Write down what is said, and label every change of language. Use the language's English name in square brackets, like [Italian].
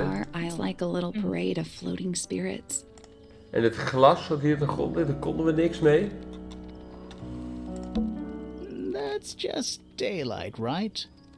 [English] are, I like a little parade of floating spirits. [Dutch] En het glas dat hier op de grond ligt, daar konden we niks mee. [English] That's just daylight, right?